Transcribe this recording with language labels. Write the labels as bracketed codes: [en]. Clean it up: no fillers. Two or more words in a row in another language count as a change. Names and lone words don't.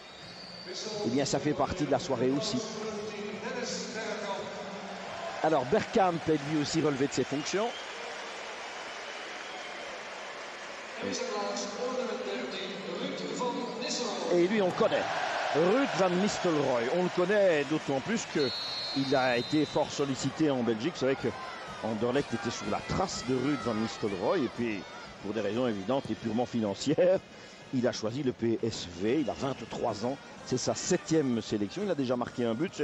[fr] Eh bien ça fait partie de la soirée aussi. Alors Bergkamp est lui aussi relevé de ses fonctions. Et lui, on le connaît. Ruud van Nistelrooy. On le connaît d'autant plus qu'il a été fort sollicité en Belgique. C'est vrai que Anderlecht était sur la trace de Ruud van Nistelrooy. Et puis, pour des raisons évidentes et purement financières, il a choisi le PSV. Il a 23 ans. C'est sa 7e sélection. Il a déjà marqué un but.